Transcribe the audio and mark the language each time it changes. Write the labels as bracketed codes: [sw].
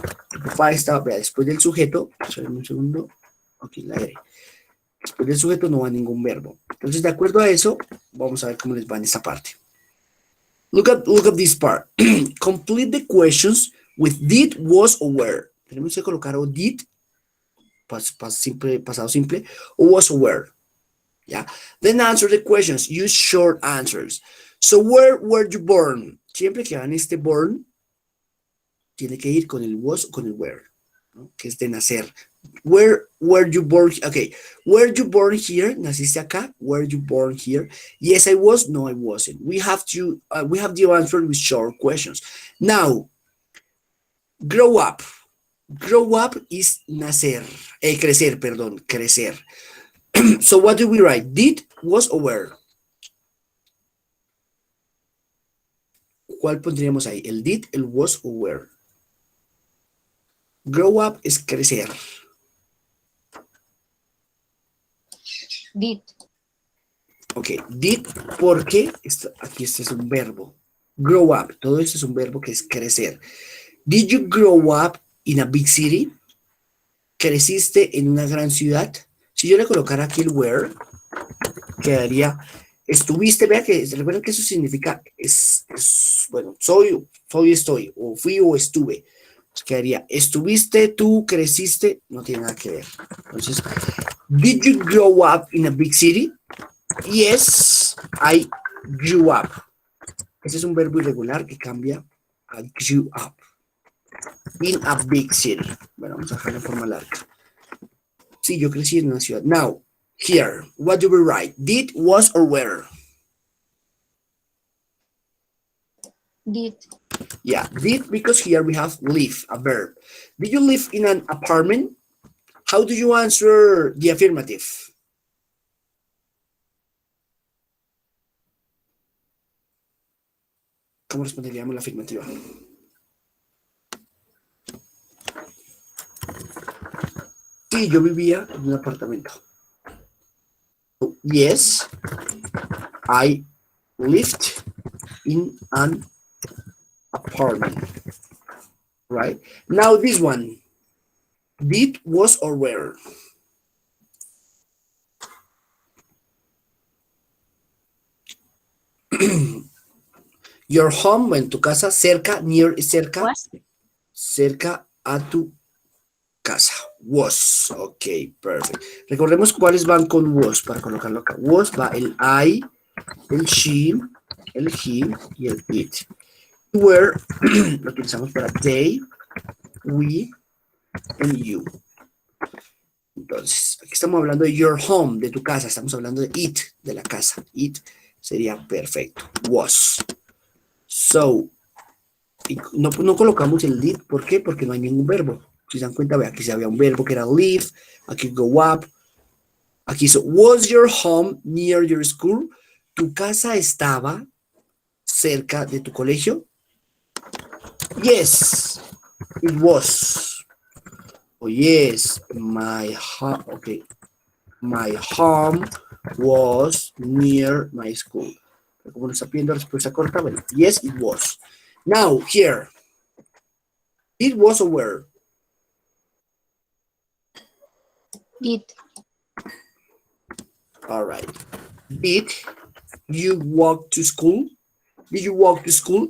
[es] Tu papá estaba, vea, después del sujeto, un segundo, ok, la R. Después del sujeto no va ningún verbo. Entonces, de acuerdo a eso, vamos a ver cómo les va en esta parte. [en] Look at this part. Complete the questions with did, was, or were. [es] Tenemos que colocar o did, pasado simple, o was, or were. Yeah. [en] Then answer the questions. Use short answers. So, where were you born? [es] Siempre que hagan este born, tiene que ir con el was o con el were, ¿no? [en] Que es de nacer. Where were you born? Okay. Were you born here? ¿Naciste acá? Were you born here? Yes, I was. No, I wasn't. We have the answer with short questions. Now, grow up. Grow up is nacer. [es] Crecer, perdón. Crecer. So what do we write? [en] Did, was, or were? [es] ¿Cuál pondríamos ahí? ¿El did, el was, o were? Grow up es crecer. [en] Did. [es] Ok, did porque aquí este es un verbo. Grow up, todo esto es un verbo que es crecer. [en] Did you grow up in a big city? [es] ¿Creciste en una gran ciudad? Si yo le colocara aquí el were, quedaría, estuviste, vea que, recuerden que eso significa, bueno, soy, estoy, o fui o estuve. Quedaría, estuviste, tú, creciste, no tiene nada que ver. [en] Entonces, did you grow up in a big city? [es] Yes, I grew up. Ese es un verbo irregular que cambia a grew up. [en] In a big city. [es] Bueno, vamos a dejarlo en forma larga. Sí, yo crecí en una ciudad. [en] Now, here, what do we write? Did, was, or were? Did. Yeah, did, because here we have live, a verb. Did you live in an apartment? How do you answer the affirmative? [es] ¿Cómo responderíamos la afirmativa? Sí, yo vivía en un apartamento. [en] Yes, I lived in an apartment. Right? Now this one. Did, was, or were? [es] Your home, en tu casa, cerca, near, cerca, [en] Was. [es] cerca a tu casa. Was. Ok, perfect. Recordemos cuáles van con was para colocarlo acá. Was va el I, el she, el he y el it. Were lo utilizamos para they, we, and you. Entonces, aquí estamos hablando de your home, de tu casa. Estamos hablando de it, de la casa. It sería perfecto. Was. So, y no colocamos el did. ¿Por qué? Porque no hay ningún verbo. Si se dan cuenta, ve, aquí se había un verbo que era live. Aquí go up. Aquí hizo, was your home near your school? ¿Tu casa estaba cerca de tu colegio? [en] Yes, it was. Oh, yes, my home, okay. My home was near my school. [es] Pero como no está pidiendo respuesta corta, bueno, yes, it was. [en] Now, here. It was or where? Did. All right. Did you walk to school? Did you walk to school?